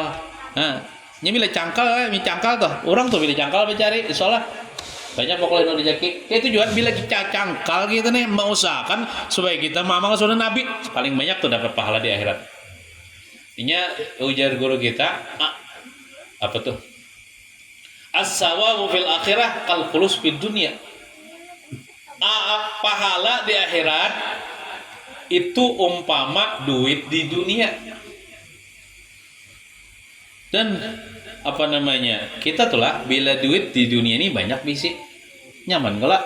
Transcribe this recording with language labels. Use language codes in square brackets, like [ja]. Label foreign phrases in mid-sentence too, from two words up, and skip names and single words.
[bjn] Nah, nya bila cangkal, tuh. Orang tuh bila cangkal mencari insyaallah banyak pokoknya rezeki. Itu juga bila kita cangkal gitu nih, mau usahakan supaya kita mamang sunnah Nabi paling banyak tuh dapat pahala di akhirat. Ini ujar guru kita, apa tuh? [ar] As-sawabu fil akhirah kal khulus fid dunya. [bjn] Pahala di akhirat itu umpama duit di dunia. Dan apa namanya? Kita tuh lah bila duit di dunia ini banyak bisi nyaman gak lah?